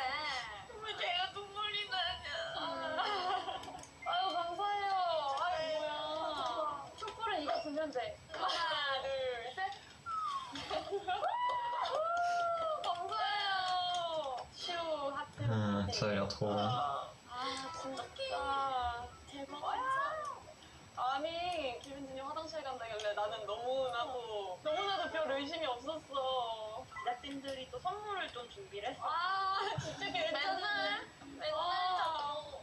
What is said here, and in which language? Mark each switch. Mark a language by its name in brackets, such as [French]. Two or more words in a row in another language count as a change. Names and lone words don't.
[Korean] 왜 내가 눈물이 나냐. 아유 감사해요. 아유 뭐야. 촛불은 이거 들면 돼. 하나 둘 셋. 감사해요. 슈 하트. [French] Ça a l'air trop bon. [Korean] 아 진짜 대박. 아니 김현진이 화장실 간다길래 나는 너무나도 별 의심이 없었어. 제작진들이 또 선물을 좀 준비를 했어. 아 진짜 괜찮아. 맨날 자꾸.